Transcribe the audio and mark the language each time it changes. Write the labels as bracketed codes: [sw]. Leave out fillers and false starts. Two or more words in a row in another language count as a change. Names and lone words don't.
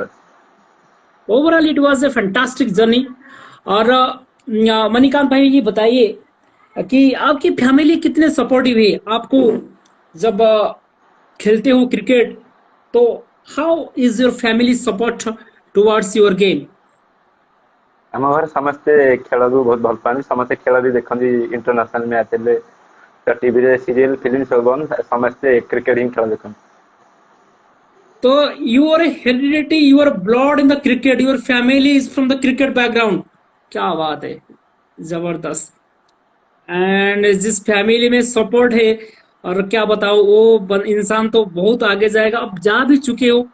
[en] overall it was a fantastic journey. [hi] और मणिकांत भाई, ये बताइए कि आपकी फैमिली कितने सपोर्टिव है आपको जब खेलते हो क्रिकेट, तो [en] how is your family support towards your game? [or] ଆମ ଘରେ ସମସ୍ତେ ଖେଳକୁ ବହୁତ ଭଲ ପାଆନ୍ତି, ସମସ୍ତେ ଖେଳ ବି ଦେଖନ୍ତି। ଇଣ୍ଟରନ୍ୟାସନାଲ ମ୍ୟାଚ୍ ହେଲେ ତ ଟିଭିରେ ସିରିଏଲ ଫିଲ୍ମ ସବୁ ବନ୍ଦ, ସମସ୍ତେ କ୍ରିକେଟ ହିଁ ଖେଳ ଦେଖନ୍ତି। [en] तो your heredity, your blood in the cricket, your family is from the cricket background. [hi] क्या बात है, जबरदस्त। एंड जिस फैमिली में सपोर्ट है, और क्या बताओ, वो इंसान तो बहुत आगे जाएगा। अब जा भी चुके हो।